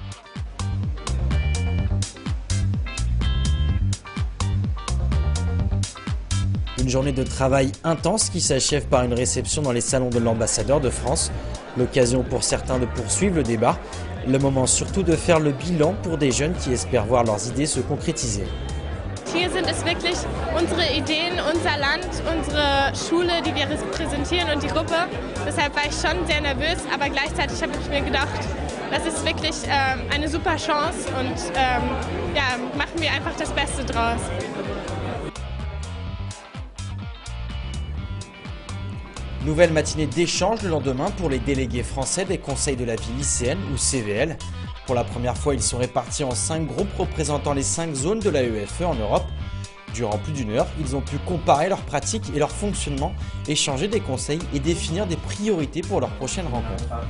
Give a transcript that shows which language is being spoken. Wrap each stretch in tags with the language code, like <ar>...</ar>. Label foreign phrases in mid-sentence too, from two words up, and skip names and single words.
<fr>Une journée de travail intense qui s'achève par une réception dans les salons de l'ambassadeur de France. L'occasion pour certains de poursuivre le débat. Le moment surtout de faire le bilan pour des jeunes qui espèrent voir leurs idées se concrétiser.</fr> <de>Hier sind es wirklich unsere Ideen, unser Land, unsere Schule, die wir repräsentieren und die Gruppe. Deshalb war ich schon sehr nervös, aber gleichzeitig habe ich mir gedacht, das ist wirklich eine super Chance und ja, machen wir einfach das Beste draus.</de> <fr>Nouvelle matinée d'échange le lendemain pour les délégués français des conseils de la vie lycéenne ou CVL. Pour la première fois, ils sont répartis en 5 groupes représentant les 5 zones de l'AEFE en Europe. Durant plus d'une heure, ils ont pu comparer leurs pratiques et leur fonctionnement, échanger des conseils et définir des priorités pour leur prochaine rencontre.</fr>